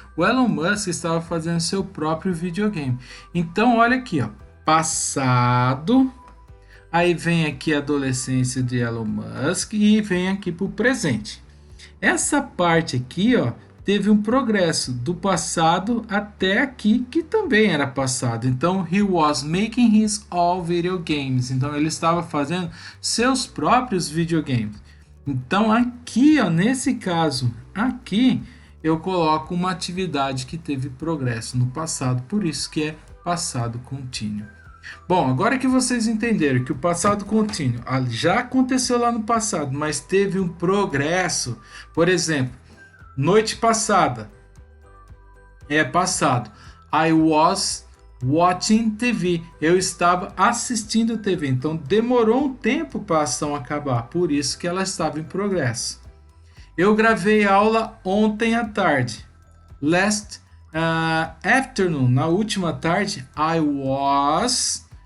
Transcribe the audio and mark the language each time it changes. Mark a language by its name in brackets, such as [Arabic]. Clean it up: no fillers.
[Portuguese] O Elon Musk estava fazendo seu próprio videogame. Então, olha aqui, passado, aí vem aqui a adolescência de Elon Musk e vem aqui para o presente. Essa parte aqui, teve um progresso do passado até aqui, que também era passado. [English] Então, he was making his own video games. [Portuguese] Então, ele estava fazendo seus próprios videogames. Então aqui, nesse caso aqui, eu coloco uma atividade que teve progresso no passado, por isso que é passado contínuo. Bom, agora que vocês entenderam que o passado contínuo já aconteceu lá no passado, mas teve um progresso, por exemplo, noite passada é passado. [English] I was watching TV. [Portuguese] Eu estava assistindo TV. Então demorou um tempo para a ação acabar. Por isso que ela estava em progresso. Eu gravei aula ontem à tarde. [English] Last afternoon. [Portuguese] Na última tarde. [English] I was